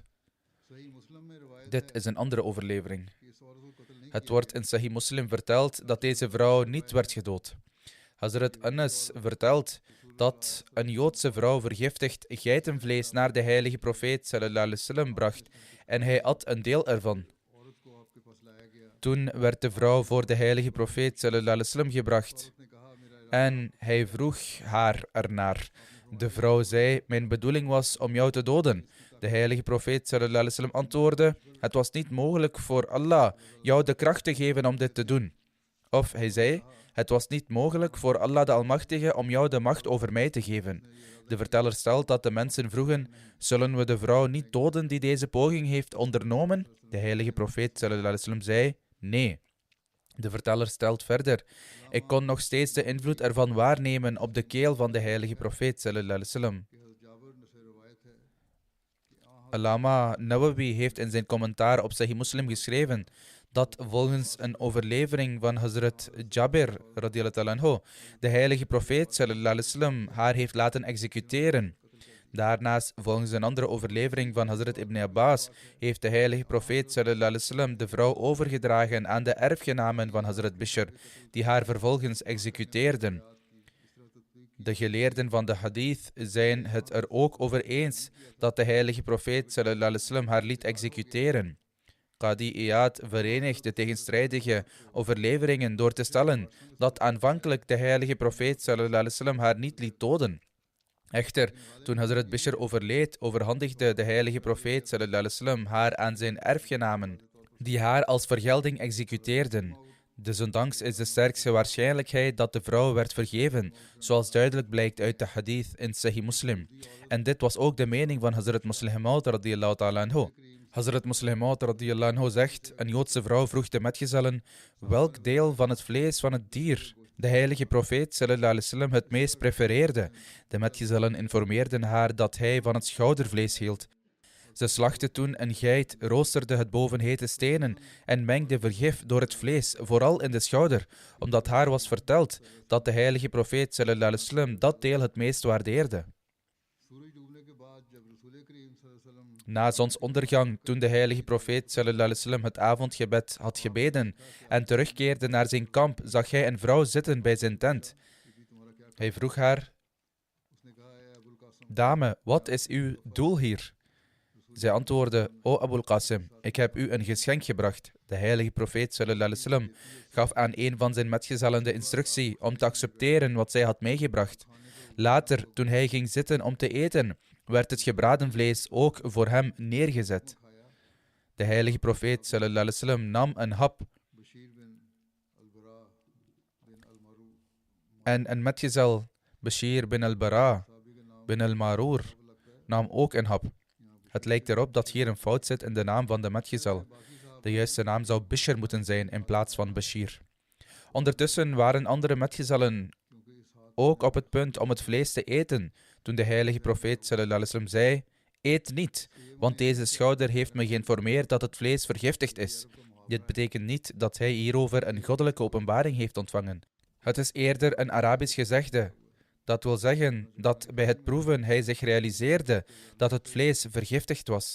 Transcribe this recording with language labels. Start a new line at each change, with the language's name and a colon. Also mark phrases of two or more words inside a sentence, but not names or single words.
Dutch: Dit is een andere overlevering. Het wordt in Sahih Muslim verteld dat deze vrouw niet werd gedood. Hazrat Anas vertelt dat een Joodse vrouw vergiftigd geitenvlees naar de heilige profeet
Arabic: صلى الله عليه وسلم
Dutch: bracht en hij at een deel ervan. Toen werd de vrouw voor de heilige profeet
Arabic: صلى الله عليه وسلم
Dutch: gebracht en hij vroeg haar ernaar. De vrouw zei: mijn bedoeling was om jou te doden. De heilige profeet
Arabic: صلى الله عليه وسلم
Dutch: antwoordde: het was niet mogelijk voor Allah jou de kracht te geven om dit te doen. Of hij zei: het was niet mogelijk voor Allah de Almachtige om jou de macht over mij te geven. De verteller stelt dat de mensen vroegen: zullen we de vrouw niet doden die deze poging heeft ondernomen? De heilige profeet
Arabic: صلى الله عليه وسلم
Dutch: zei: nee. De verteller stelt verder: ik kon nog steeds de invloed ervan waarnemen op de keel van de heilige profeet
Arabic: صلى الله عليه وسلم.
Dutch: Allama Nawawi heeft in zijn commentaar op Sahih Muslim geschreven dat volgens een overlevering van Hazrat Jabir
Arabic: رضي الله عنه
Dutch: de heilige profeet
Arabic: صلى الله عليه وسلم
Dutch: haar heeft laten executeren. Daarnaast, volgens een andere overlevering van Hazrat Ibn Abbas, heeft de heilige profeet
Arabic: صلى الله عليه وسلم
Dutch: de vrouw overgedragen aan de erfgenamen van Hazrat Bishr, die haar vervolgens executeerden. De geleerden van de hadith zijn het er ook over eens dat de heilige profeet
Arabic: صلى الله عليه وسلم
Dutch: haar liet executeren. Qadi Iyad verenigt de tegenstrijdige overleveringen door te stellen dat aanvankelijk de heilige profeet
Arabic: صلى الله عليه وسلم
Dutch: haar niet liet doden. Echter, toen Hazrat Bishr overleed, overhandigde de heilige profeet
Arabic: صلى الله عليه وسلم
Dutch: haar aan zijn erfgenamen, die haar als vergelding executeerden. Desondanks is de sterkste waarschijnlijkheid dat de vrouw werd vergeven, zoals duidelijk blijkt uit de hadith in Sahih Muslim. En dit was ook de mening van Hazrat Musleh Maud
Arabic: رضي الله تعالى عنه.
Dutch: Hazrat Musleh Maud
Arabic: رضي الله عنه
Dutch: zegt: een Joodse vrouw vroeg de metgezellen welk deel van het vlees van het dier de heilige profeet
Arabic: صلى الله عليه وسلم
Dutch: het meest prefereerde. De metgezellen informeerden haar dat hij van het schoudervlees hield. Ze slachtte toen een geit, roosterde het boven hete stenen en mengde vergif door het vlees, vooral in de schouder, omdat haar was verteld dat de heilige profeet
Arabic: صلى الله عليه وسلم
Dutch: dat deel het meest waardeerde. Na zonsondergang, toen de heilige profeet
Arabic: صلى الله عليه وسلم
Dutch: het avondgebed had gebeden en terugkeerde naar zijn kamp, zag hij een vrouw zitten bij zijn tent. Hij vroeg haar: dame, wat is uw doel hier? Zij antwoordde: o Abul Qasim, ik heb u een geschenk gebracht. De heilige profeet
Arabic: صلى الله عليه وسلم
Dutch: gaf aan een van zijn metgezellen de instructie om te accepteren wat zij had meegebracht. Later, toen hij ging zitten om te eten, werd het gebraden vlees ook voor hem neergezet. De heilige profeet
Arabic: صلى الله عليه وسلم
Dutch: nam een hap en een metgezel, Bashir bin al-Bara bin al-Marur, nam ook een hap. Het lijkt erop dat hier een fout zit in de naam van de metgezel. De juiste naam zou Bishr moeten zijn in plaats van Bashir. Ondertussen waren andere metgezellen ook op het punt om het vlees te eten, toen de heilige profeet
Arabic: صلى الله عليه وسلم
Dutch: zei: eet niet, want deze schouder heeft me geïnformeerd dat het vlees vergiftigd is. Dit betekent niet dat hij hierover een goddelijke openbaring heeft ontvangen. Het is eerder een Arabisch gezegde. Dat wil zeggen dat bij het proeven hij zich realiseerde dat het vlees vergiftigd was.